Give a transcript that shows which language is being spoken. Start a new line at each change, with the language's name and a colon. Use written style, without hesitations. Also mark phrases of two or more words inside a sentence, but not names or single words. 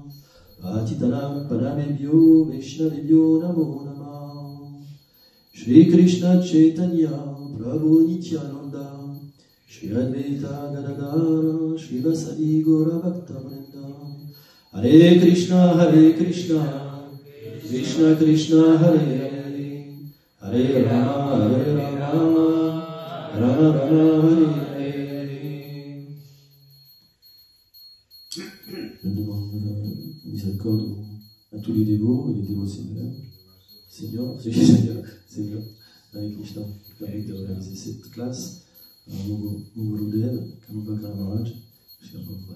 Sanskrit: पतितानां पावनेभ्यो, वैष्णवेभ्यो नमो नमः, श्री कृष्ण चैतन्य, प्रभु नित्यानन्द, श्री अद्वैत गदाधर, श्रीवासादि गौर भक्त वृन्द, हरे कृष्ण, कृष्ण कृष्ण, हरे हरे, हरे राम, राम राम, हरे हरे.
French: Je demande miséricorde à tous les dévots et les dévots Seigneur, Hare Krishna, permet de réaliser cette classe, mon Gurudev, Kamabhakra Maharaj, Shri Prabhupada.